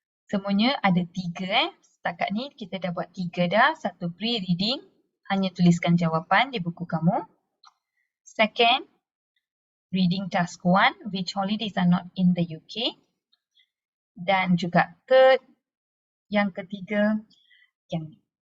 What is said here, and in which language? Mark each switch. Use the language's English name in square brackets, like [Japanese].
[Malay] Semuanya ada 3 Setakat ni kita dah buat 3 dah. 1 pre-reading, hanya tuliskan jawapan di buku kamu. [English] Second, reading task 1, which holidays are not in the UK. [Malay] Dan juga third, yang ketiga, yang ni.